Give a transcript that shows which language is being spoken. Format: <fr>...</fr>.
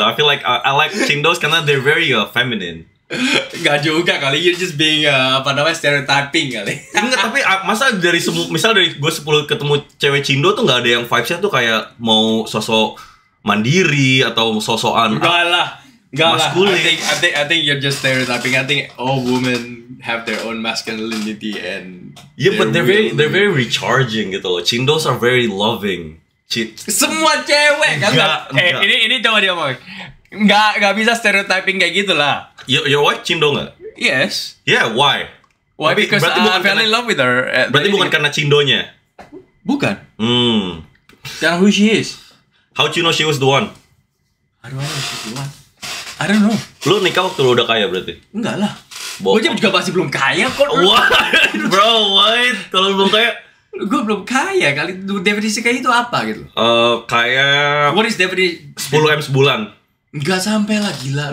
<en>I feel like I like Cindos karena they're very feminine.</en> <id>Gak juga kali,</id> <en>you're just being stereotyping</en> <id>kali. Enggak, tapi masa misal dari gue 10 ketemu cewek Cindo tuh nggak ada yang vibesnya tuh kayak mau sosok mandiri atau sosokan maskulin.</id> <en>I think you're just stereotyping. I think all women have their own masculinity and but they're very recharging gitu loh. Cindos are very loving.</en> <id>Semua cewek kan? Ini coba dia ngomong. Nggak bisa stereotyping kayak gitu lah.</id> <en>Your wife Cindo nggak? Yes. Yeah, why? Why? Because I fell in love with her.</en> <id>Berarti bukan karena Cindonya? Bukan.</id> <en>Tell who she is. How do you know she was the one? How do I know she's the one? I don't know.</en> <id>Lu nikah waktu lu udah kaya berarti? Enggak lah. Gue juga masih belum kaya kok.</id> <en>What? Bro, what?</en> <id>Kalau belum kaya? Gue belum kaya kali. Definisi kaya itu apa gitu? Kaya...</id> <en>What is definisi?</en> <id>10M sebulan. Nggak sampai lah, gila.</id>